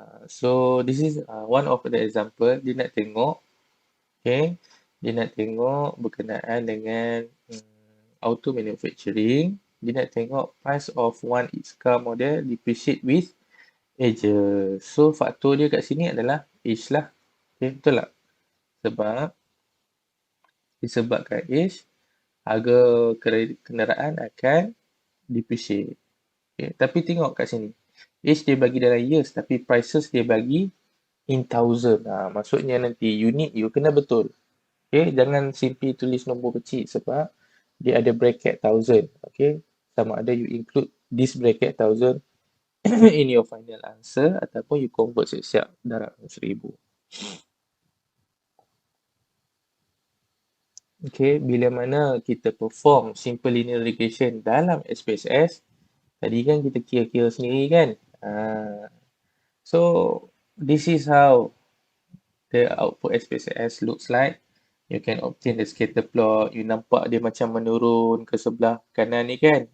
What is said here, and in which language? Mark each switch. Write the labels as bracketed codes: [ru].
[en] So this is one of the example. [ms] Dia nak tengok, okay, dia nak tengok berkenaan dengan auto manufacturing. Dia nak tengok [en] price of one each car model depreciate with ages. [ms] So faktor dia kat sini adalah age lah. Okay, betul tak? Sebab disebabkan age, harga kenderaan akan depreciate. Okay, tapi tengok kat sini. Age dia bagi dalam years, tapi prices dia bagi [en] in thousand. [ms] Maksudnya nanti unit you kena betul. Okay, jangan simply tulis nombor kecil sebab dia ada bracket thousand. Okay, sama ada you [en] include this bracket thousand in your final answer [ms] ataupun you convert siap-siap darab 1000. Okay, bila mana kita perform simple linear regression dalam SPSS, tadi kan kita kira-kira sendiri kan. [en] So, this is how the output SPSS looks like. You can obtain the scatter plot. [ms] You nampak dia macam menurun ke sebelah kanan ni kan.